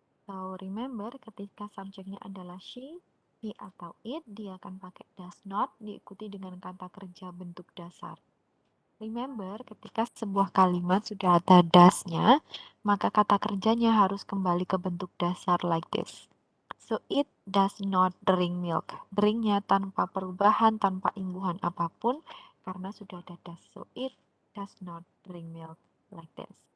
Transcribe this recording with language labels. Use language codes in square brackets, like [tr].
[id] So, remember ketika subjeknya adalah she, he atau it, dia akan pakai does not diikuti dengan kata kerja bentuk dasar. Remember, ketika sebuah kalimat sudah ada does-nya, maka kata kerjanya harus kembali ke bentuk dasar [en] like this. So, it does not drink milk. [id] Drinknya tanpa perubahan, tanpa imbuhan apapun, karena sudah ada does. [en] So, it does not drink milk like this.